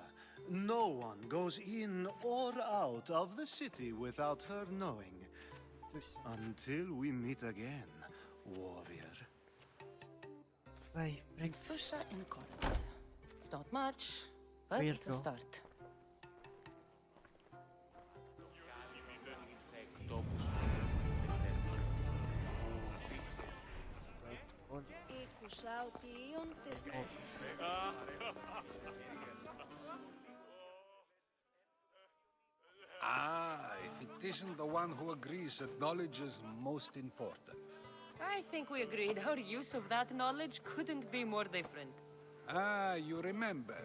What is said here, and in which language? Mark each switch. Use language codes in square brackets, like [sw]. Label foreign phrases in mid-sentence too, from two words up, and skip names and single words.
[en] No one goes in or out of the city without her knowing. Until we meet again, warrior. Why, Rex? Fusha in Corinth. It's not much, but We'll it's a go. start. [el] Άκουσα ότι οι όντες... [en] Ah, if it isn't the one who agrees that knowledge is most important. I think we agreed our use of that knowledge couldn't be more different. Ah, you remember.